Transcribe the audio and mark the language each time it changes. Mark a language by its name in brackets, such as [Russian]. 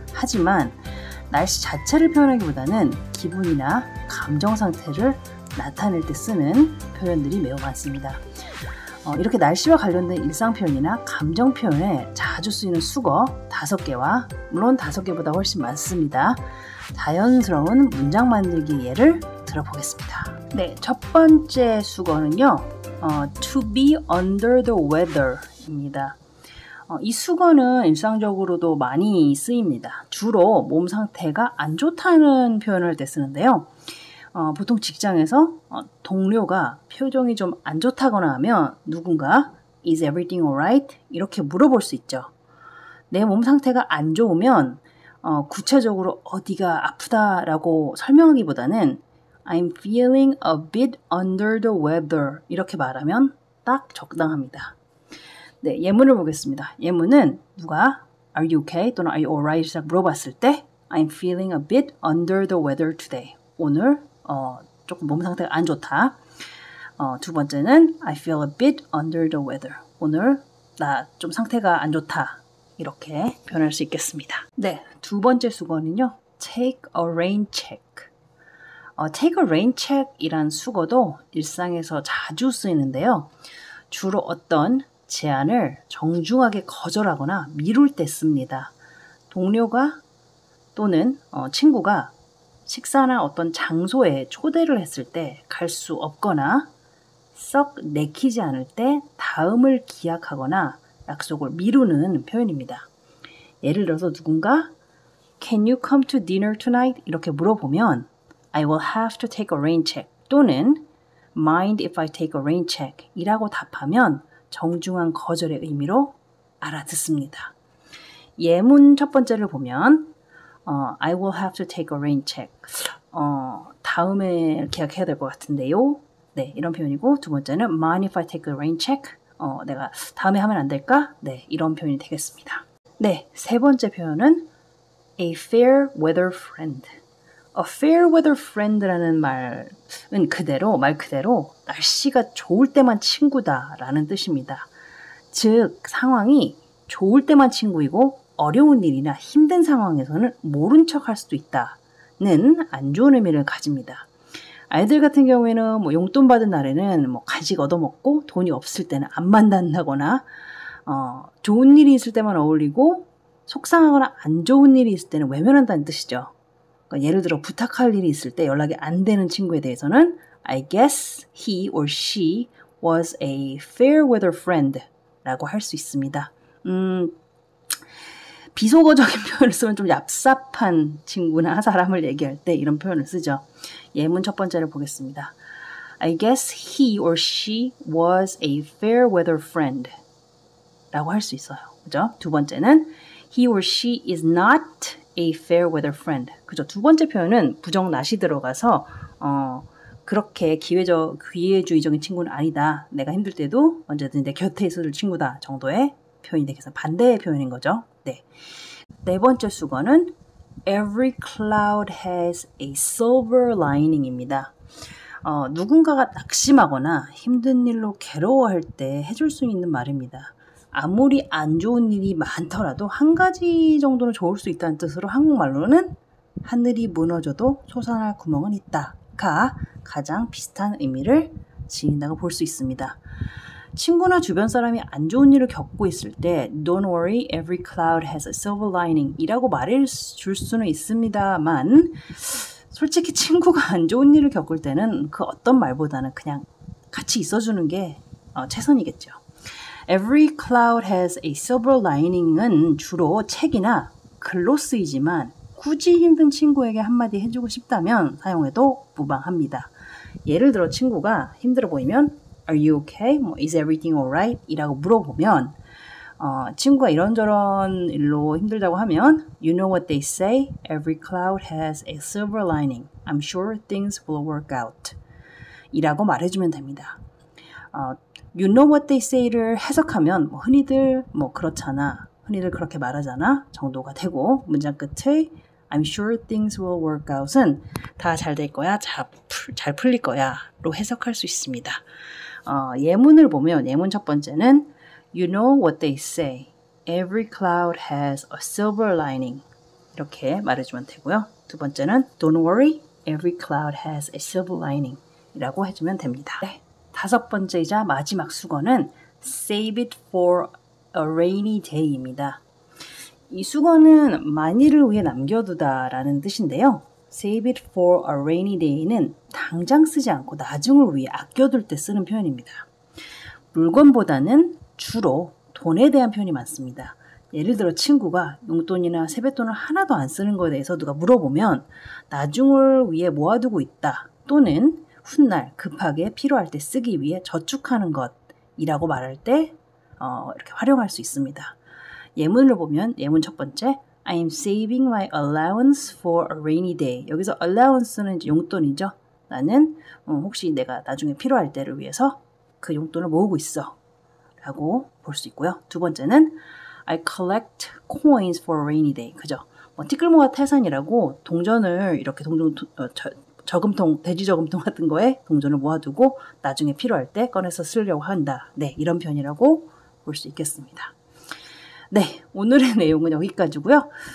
[Korean] 하지만 날씨 자체를 표현하기보다는 기분이나 감정 상태를 나타낼 때 쓰는 표현들이 매우 많습니다. 이렇게 날씨와 관련된 일상 표현이나 감정 표현에 자주 쓰이는 수거 5개와 물론 5개보다 훨씬 많습니다. 자연스러운 문장 만들기 예를 들어보겠습니다. 네, 첫 번째 수거는요. [English] To be under the weather [Korean] 입니다. 이 수거는 일상적으로도 많이 쓰입니다. 주로 몸 상태가 안 좋다는 표현을 할 때 쓰는데요. 보통 직장에서 동료가 표정이 좀 안 좋다거나 하면 누군가 [English] Is everything alright? [Korean] 이렇게 물어볼 수 있죠. 내 몸 상태가 안 좋으면 구체적으로 어디가 아프다라고 설명하기보다는 [English] I'm feeling a bit under the weather [Korean] 이렇게 말하면 딱 적당합니다. 네, 예문을 보겠습니다. 예문은 누가 [English] Are you okay? [Korean] 또는 [English] Are you alright? [Korean] 물어봤을 때 [English] I'm feeling a bit under the weather today. [Korean] 오늘 조금 몸 상태가 안 좋다. 두 번째는 [English] I feel a bit under the weather. [Korean] 오늘 나 좀 상태가 안 좋다. 이렇게 표현할 수 있겠습니다. 네, 두 번째 수거는요. [English] Take a rain check. Take a rain check [Korean] 이란 수거도 일상에서 자주 쓰이는데요. 주로 어떤 제안을 정중하게 거절하거나 미룰 때 씁니다. 동료가 또는 친구가 식사나 어떤 장소에 초대를 했을 때 갈 수 없거나 썩 내키지 않을 때 다음을 기약하거나 약속을 미루는 표현입니다. 예를 들어서 누군가 [English] Can you come to dinner tonight? [Korean] 이렇게 물어보면 [English] I will have to take a rain check [Korean] 또는 [English] Mind if I take a rain check? [Korean] 이라고 답하면 정중한 거절의 의미로 알아듣습니다. 예문 첫 번째를 보면 [English] I will have to take a rain check. [Korean] 다음에 계약해야 될 것 같은데요. 네, 이런 표현이고 두 번째는 [English] Mind if I take a rain check? [Korean] 내가 다음에 하면 안 될까? 네, 이런 표현이 되겠습니다. 네, 세 번째 표현은 [English] A fair weather friend. A fair weather friend [Korean] 라는 말은 말 그대로 날씨가 좋을 때만 친구다라는 뜻입니다. 즉, 상황이 좋을 때만 친구이고 어려운 일이나 힘든 상황에서는 모른 척 할 수도 있다는 안 좋은 의미를 가집니다. 아이들 같은 경우에는 용돈 받은 날에는 간식 얻어먹고 돈이 없을 때는 안 만난다거나 좋은 일이 있을 때만 어울리고 속상하거나 안 좋은 일이 있을 때는 외면한다는 뜻이죠. 그러니까 예를 들어 부탁할 일이 있을 때 연락이 안 되는 친구에 대해서는 [English] I guess he or she was a fair weather friend [Korean] 라고 할 수 있습니다. 비속어적인 표현을 쓰면 좀 얍삽한 친구나 사람을 얘기할 때 이런 표현을 쓰죠. 예문 첫 번째를 보겠습니다. [English] I guess he or she was a fair weather friend [Korean] 라고 할 수 있어요. 그죠? 두 번째는 [English] he or she is not a fair weather friend. [Korean] 그죠? 두 번째 표현은 부정 not이 들어가서 그렇게 기회주의적인 친구는 아니다. 내가 힘들 때도 언제든 내 곁에 있어줄 친구다 정도의 표현이 되겠어요. 반대의 표현인 거죠. 네. 네 번째 수거는 [English] Every cloud has a silver lining [Korean] 입니다. 누군가가 낙심하거나 힘든 일로 괴로워할 때 해줄 수 있는 말입니다. 아무리 안 좋은 일이 많더라도 한 가지 정도는 좋을 수 있다는 뜻으로 한국말로는 하늘이 무너져도 솟아날 구멍은 있다가 가장 비슷한 의미를 지닌다고 볼 수 있습니다. 친구나 주변 사람이 안 좋은 일을 겪고 있을 때 [English] Don't worry, every cloud has a silver lining [Korean] 이라고 말해줄 수는 있습니다만 솔직히 친구가 안 좋은 일을 겪을 때는 그 어떤 말보다는 그냥 같이 있어주는 게 최선이겠죠. [English] Every cloud has a silver lining [Korean] 은 주로 책이나 글로 쓰이지만 굳이 힘든 친구에게 한마디 해주고 싶다면 사용해도 무방합니다. 예를 들어 친구가 힘들어 보이면 [English] Are you okay? Is everything alright? [Korean] 이라고 물어보면 친구가 이런저런 일로 힘들다고 하면 [English] You know what they say? Every cloud has a silver lining. I'm sure things will work out. [Korean] 이라고 말해주면 됩니다. [English] You know what they say [Korean] 를 해석하면 흔히들 그렇잖아. 흔히들 그렇게 말하잖아. 정도가 되고 문장 끝에 [English] I'm sure things will work out [Korean] 은 다 잘 될 거야. 잘 풀릴 거야. 로 해석할 수 있습니다. 예문을 보면 예문 첫 번째는 [English] You know what they say. Every cloud has a silver lining. [Korean] 이렇게 말해주면 되고요. 두 번째는 [English] Don't worry. Every cloud has a silver lining. [Korean] 이라고 해주면 됩니다. 네. 다섯 번째이자 마지막 수거는 [English] Save it for a rainy day [Korean] 입니다. 이 수거는 만일을 위해 남겨두다 라는 뜻인데요. [English] Save it for a rainy day [Korean] 는 당장 쓰지 않고 나중을 위해 아껴둘 때 쓰는 표현입니다. 물건보다는 주로 돈에 대한 표현이 많습니다. 예를 들어 친구가 용돈이나 세뱃돈을 하나도 안 쓰는 것에 대해서 누가 물어보면 나중을 위해 모아두고 있다 또는 훗날 급하게 필요할 때 쓰기 위해 저축하는 것이라고 말할 때 이렇게 활용할 수 있습니다. 예문을 보면 예문 첫 번째 [English] I'm saving my allowance for a rainy day. [Korean] 여기서 allowance는 이제 용돈이죠. 나는 혹시 내가 나중에 필요할 때를 위해서 그 용돈을 모으고 있어 라고 볼 수 있고요. 두 번째는 [English] I collect coins for a rainy day. [Korean] 그죠? 티끌모아 태산이라고 동전을 이렇게 저금통, 돼지 저금통 같은 거에 동전을 모아두고 나중에 필요할 때 꺼내서 쓰려고 한다. 네, 이런 편이라고 볼 수 있겠습니다. 네, 오늘의 내용은 여기까지고요.